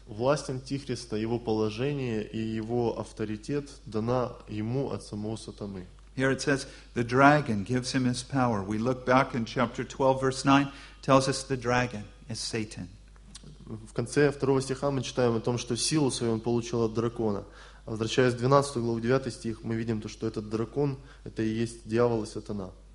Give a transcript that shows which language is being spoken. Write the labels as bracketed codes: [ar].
[ru] Власть Антихриста, его положение и его авторитет дана ему от самого сатаны. [en] Here it says the dragon gives him his power. We look back in chapter 12 verse 9 tells us the dragon is Satan. [ru] В конце 2 стиха мы читаем о том, что силу свою он получил от дракона. Возвращаясь в 12 главу 9 стих, мы видим то, что этот дракон это и есть дьявол и сатана.